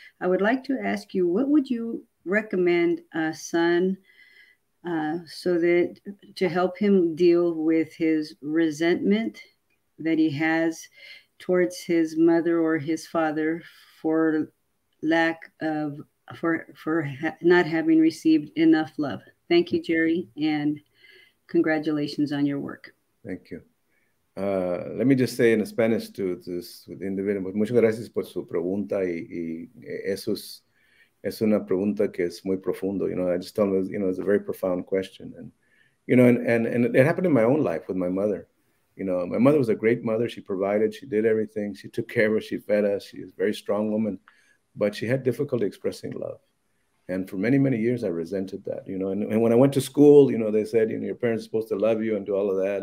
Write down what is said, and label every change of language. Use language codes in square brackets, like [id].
[en] I would like to ask you, what would you recommend a son so that to help him deal with his resentment that he has towards his mother or his father for lack of not having received enough love. Thank you, Jerry, and congratulations on your work. Thank you. Let me just say in Spanish to this individual, [es] muchas gracias por su pregunta y eso es una pregunta que es muy profundo. [en] I just tell them, it's a very profound question. And, and it happened in my own life with my mother. My mother was a great mother. She provided, she did everything. She took care of us, she fed us. She was a very strong woman, but she had difficulty expressing love. And for many, many years, I resented that, and when I went to school, they said, your parents are supposed to love you and do all of that.